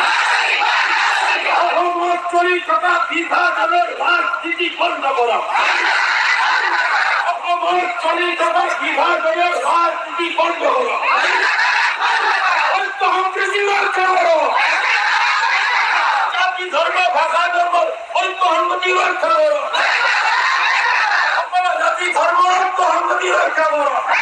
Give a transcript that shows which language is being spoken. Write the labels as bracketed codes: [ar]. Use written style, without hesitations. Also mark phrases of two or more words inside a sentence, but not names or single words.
[as] চলি থকা বিভাজনের রাজনীতি বন্ধ করো। চলি থকা বিভাজনের রাজনীতি বন্ধ করো। ঐক্য সম্প্রীতি রক্ষা করো। জাতি ধর্ম ভাষা ধর্ম ঐক্য সম্প্রীতি রক্ষা করো। জাতি ধর্ম ঐক্য সম্প্রীতি রক্ষা করো।